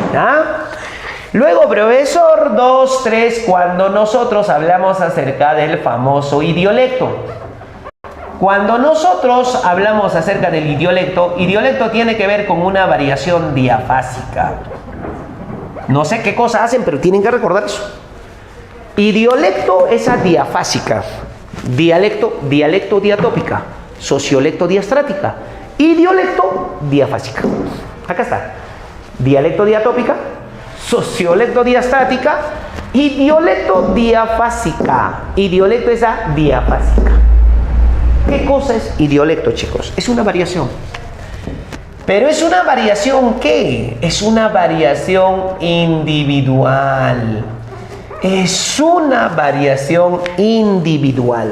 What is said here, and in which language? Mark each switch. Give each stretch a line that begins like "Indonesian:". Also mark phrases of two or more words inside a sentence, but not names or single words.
Spanish: Luego, profesor, 2, 3, cuando nosotros hablamos acerca del famoso idiolecto. Cuando nosotros hablamos acerca del idiolecto tiene que ver con una variación diafásica. No sé qué cosa hacen, pero tienen que recordar eso. Idiolecto es diafásica. Dialecto diatópica. Sociolecto diastrática. Idiolecto diafásica. Acá está. Dialecto diatópica. Sociolecto diastática Idiolecto diafásica. Idiolecto es a diafásica. ¿Qué cosa es idiolecto, chicos? Es una variación. Pero es una variación, ¿qué? Es una variación individual. Es una variación individual.